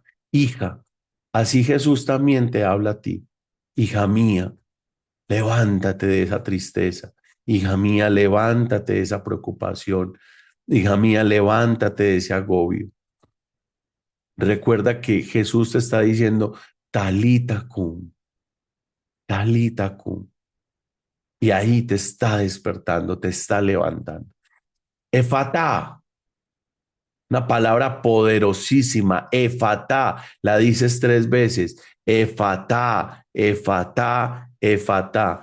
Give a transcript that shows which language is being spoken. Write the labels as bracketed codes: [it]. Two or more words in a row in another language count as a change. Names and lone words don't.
[es] Hija, así Jesús también te habla a ti. Hija mía, levántate de esa tristeza. Hija mía, levántate de esa preocupación. Hija mía, levántate de ese agobio. Recuerda que Jesús te está diciendo, [arc] talita cum, talita cum. [es] Y ahí te está despertando, te está levantando. Efatá, una palabra poderosísima. Efatá, la dices tres veces. Efatá, efatá, efatá.